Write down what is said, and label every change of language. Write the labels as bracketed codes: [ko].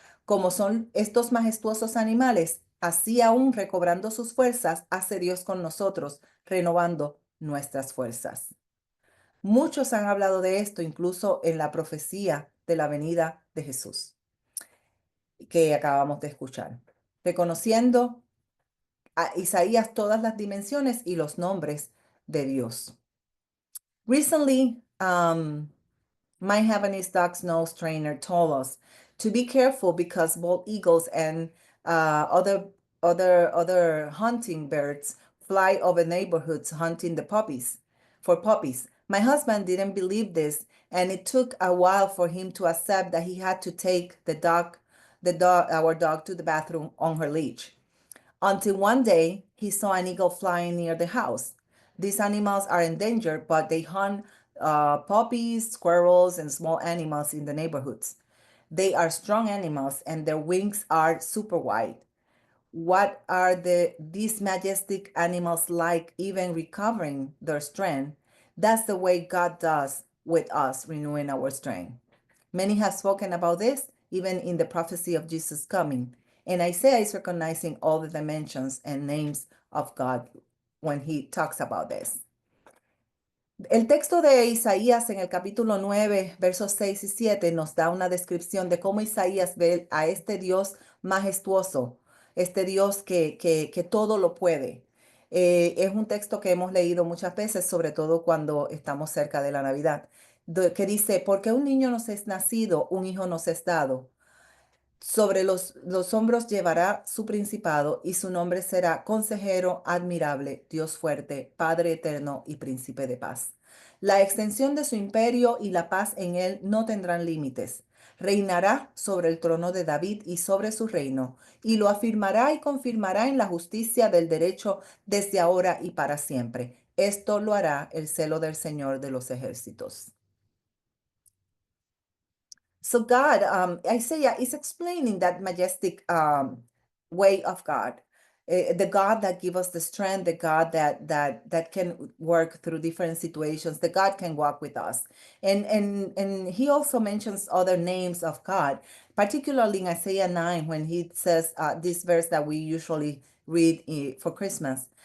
[es] Como son estos majestuosos animales, así aún recobrando sus fuerzas, hace Dios con nosotros, renovando nuestras fuerzas. Muchos han hablado de esto, incluso en la profecía de la venida de Jesús que acabamos de escuchar, reconociendo a Isaías todas las dimensiones y los nombres de Dios. [en] Recently, my Havanese dog's nose trainer told us to be careful because bald eagles and other hunting birds fly over neighborhoods hunting the puppies for puppies. My husband didn't believe this, and it took a while for him to accept that he had to take our dog to the bathroom on her leash. Until one day, he saw an eagle flying near the house. These animals are endangered, but they hunt puppies, squirrels, and small animals in the neighborhoods. They are strong animals, and their wings are super wide. What are these majestic animals like, even recovering their strength? That's the way God does with us, renewing our strength. Many have spoken about this, even in the prophecy of Jesus' coming. And Isaiah is recognizing all the dimensions and names of God when he talks about this. [es] El texto de Isaías en el capítulo 9, versos 6 y 7 nos da una descripción de cómo Isaías ve a este Dios majestuoso, este Dios que todo lo puede. Es un texto que hemos leído muchas veces, sobre todo cuando estamos cerca de la Navidad, que dice, porque un niño nos es nacido, un hijo nos es dado. Sobre los hombros llevará su principado y su nombre será Consejero admirable, Dios fuerte, Padre eterno y Príncipe de paz. La extensión de su imperio y la paz en él no tendrán límites. Reinará sobre el trono de David y sobre su reino, y lo afirmará y confirmará en la justicia del derecho desde ahora y para siempre. Esto lo hará el celo del Señor de los ejércitos. [en] So God, Isaiah is explaining that majestic way of God, the God that gives us the strength, the God that can work through different situations, the God can walk with us, and he also mentions other names of God, particularly in Isaiah 9 when he says this verse that we usually read for Christmas.